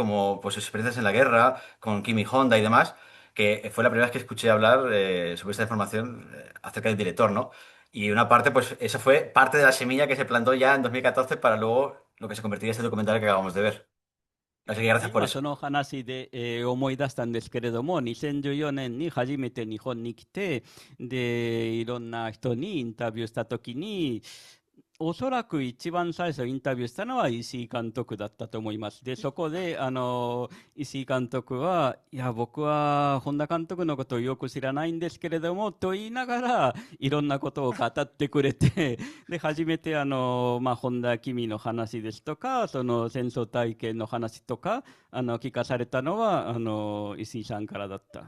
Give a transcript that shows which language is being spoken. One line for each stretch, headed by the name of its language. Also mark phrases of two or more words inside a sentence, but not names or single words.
Spanish: Como pues, sus experiencias en la guerra, con Kimi Honda y demás, que fue la primera vez que escuché hablar sobre esta información acerca del director, ¿no? Y una parte, pues eso fue parte de la semilla que se plantó ya en 2014 para luego lo que se convertiría en este documental que acabamos de ver. Así que gracias por
Japanese: そ
Spanish: eso.
Japanese: の話で、思い出したんですけれども、2014年に初めて日本に来て、で、いろんな人にインタビューしたときに、おそらく一番最初インタビューしたのは石井監督だったと思います。で、そこで、石井監督は、いや、僕は本田監督のことをよく知らないんですけれども、と言いながら、いろんなことを語ってくれて、で、初めて、本田君の話ですとか、その戦争体験の話とか、聞かされたのは、石井さんからだった。